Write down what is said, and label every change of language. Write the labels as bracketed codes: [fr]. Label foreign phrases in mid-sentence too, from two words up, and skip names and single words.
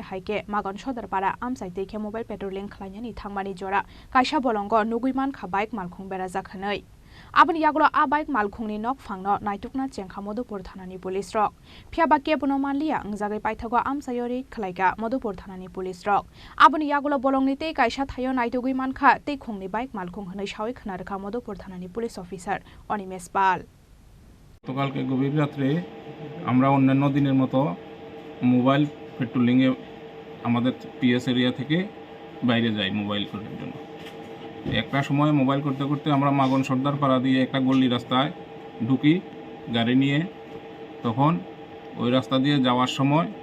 [trp] हाइके मागन सदरपारा आमसाइ दैखे [en] mobile patrolling [trp] खालायनानै थांमानि जरा काइसा बलंग नुगुइमान खा बाइक मालखुं बेरा जाखोनै आबनि यागलो आ बाइक मालखुंनि नक फांनो नाइटुकना चेंखा मधुपुर थानानि पुलिस रक फियाबा केबनो मानलिया अंजागै पाइथागो आमसायरि खलायगा मधुपुर थानानि पुलिस रक आबनि यागलो बलंगनि ते काइसा थायो नाइटुगै मानखा ते खुंनि बाइक मालखुं हनै सावै खोनारोखा मधुपुर थानानि [en] police officer [trp] अनिमेश पाल [bn] গতকালকে গভীর রাত্রে আমরা অন্যান্য দিনের মতো [en] mobile patrolling [bn] আমাদের [en] PS area [bn] থেকে বাইরে যাই মোবাইল করার জন্য একটা সময় মোবাইল করতে করতে আমরা মাগন সর্দার পাড়া দিয়ে একটা গল্লি রাস্তায় ঢুকি গাড়ি নিয়ে তখন ওই রাস্তা দিয়ে যাওয়ার সময়